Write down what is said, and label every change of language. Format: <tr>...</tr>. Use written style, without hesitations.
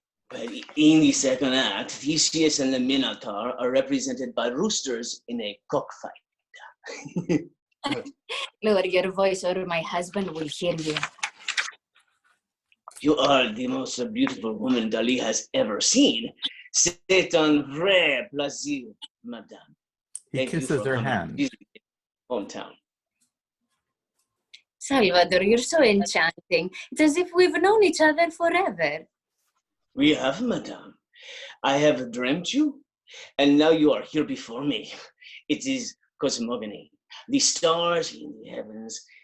<en>Well, in the second act, Theseus and the Minotaur are represented by roosters in a cockfight. Lower your voice or my husband will hear you. You are the most beautiful woman Dali has ever seen.</en> <fr>C'est un vrai plaisir, madame.</fr> <en>He kisses her hand. Hometown. Salvador, you're so enchanting. It's as if we've known each other forever. We have, madame. I have dreamt you, and now you are here before me. It is cosmogony. The stars in the heavens.</en>